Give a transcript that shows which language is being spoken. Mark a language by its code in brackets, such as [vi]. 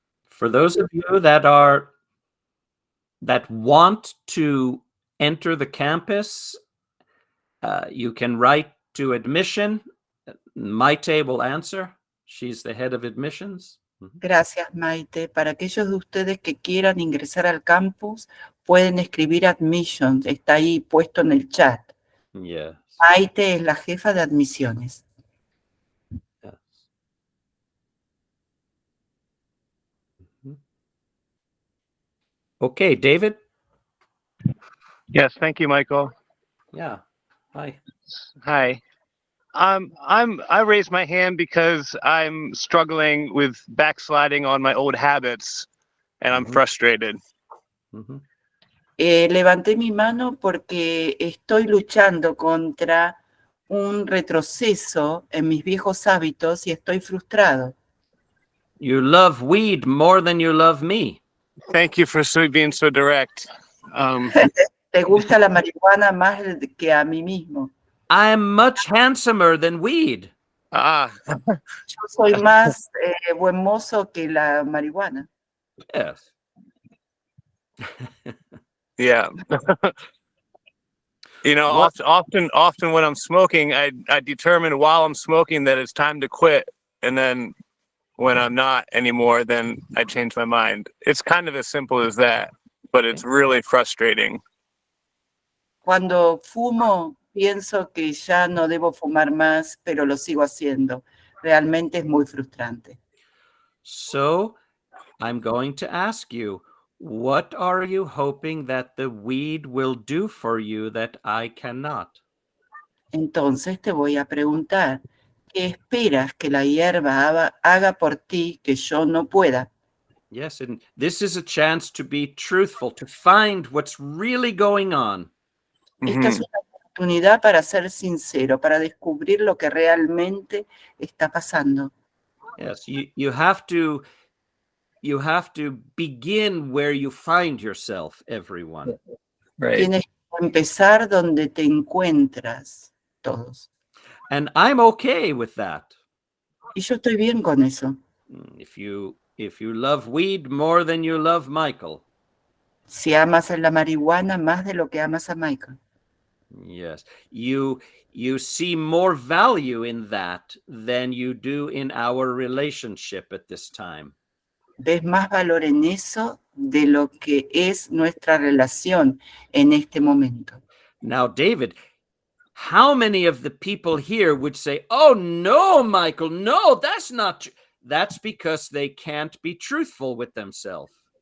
[en] For those of you that want to enter the campus, you can write to admission. Maite will answer. She's the head of admissions. [es] Gracias, Maite. Para aquellos de ustedes que quieran ingresar al campus, pueden escribir admissions. Está ahí puesto en el chat. [en] Yes. [es] Maite es la jefa de admisiones. [en] Yes. Mhm. Okay, David? Yes, thank you, Michael. Yeah. Hi. Hi. I raised my hand because I'm struggling with backsliding on my old habits, and I'm Mhm. frustrated. Mhm. [es] Levanté mi mano porque estoy luchando contra un retroceso en mis viejos hábitos y estoy frustrado. [en] You love weed more than you love me. Thank you for being so direct. [es] Te gusta la marihuana más que a mí mismo. [en] I'm much handsomer than weed. [es] Yo soy más buen mozo que la marihuana. [en] Yes. Yeah. You know, What? often when I'm smoking, I determine while I'm smoking that it's time to quit, and then when I'm not anymore, then I change my mind. It's kind of as simple as that, but it's really frustrating. [es] Cuando fumo, pienso que ya no debo fumar más, pero lo sigo haciendo. Realmente es muy frustrante. [en] So I'm going to ask you, what are you hoping that the weed will do for you that I cannot? [es] Entonces te voy a preguntar, ¿qué esperas que la hierba haga por ti que yo no pueda? [en] Yes, and this is a chance to be truthful, to find what's really going on. [es] Esta es una oportunidad para ser sincero, para descubrir lo que realmente está pasando. [en] Yes, you have to begin where you find yourself, everyone. Right. [es] Tienes que empezar donde te encuentras, todos. [en] And I'm okay with that. [es] Y yo estoy bien con eso. [en] If you love weed more than you love Michael. [es] Si amas a la marihuana más de lo que amas a Michael. [en] Yes, you see more value in that than you do in our relationship at this time. [es] Ves más valor en eso de lo que es nuestra relación en este momento. [en] Now, David, how many of the people here would say, "Oh no, Michael, no, that's not true." That's because they can't be truthful with themselves.